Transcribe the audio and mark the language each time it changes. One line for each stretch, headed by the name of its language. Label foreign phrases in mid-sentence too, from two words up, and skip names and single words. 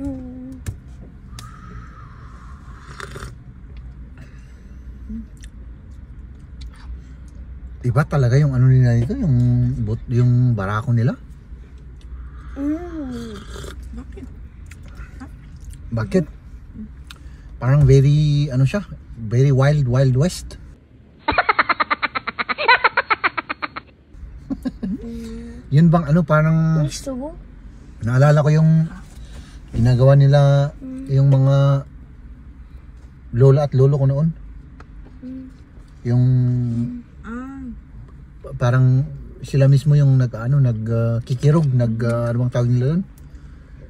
Filipino: Iba talaga yung ano nila dito, yung barako nila. Bakit? Bakit? Parang very, ano siya?
English: Very wild west.
Filipino: Yun bang ano, parang
German: Nicht so gut.
Filipino: naalala ko yung ginagawa nila yung mga lola at lolo ko noon. Yung parang sila mismo yung nagkikirog, ano bang tawag nila doon?